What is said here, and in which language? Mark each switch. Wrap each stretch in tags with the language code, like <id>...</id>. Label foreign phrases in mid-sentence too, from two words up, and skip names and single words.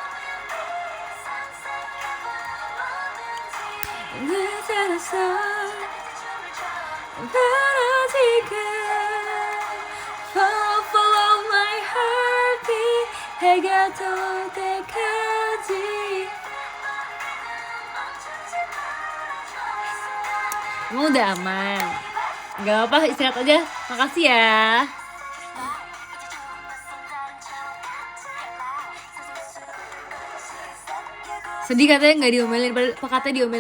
<en>Follow my heartbeat</en> <ko>해가 될 때까지.</ko> <id>Emang udah aman? Gak apa-apa, istirahat aja. Makasih ya. Sedih katanya gak diomelin, katanya diomelin.</id>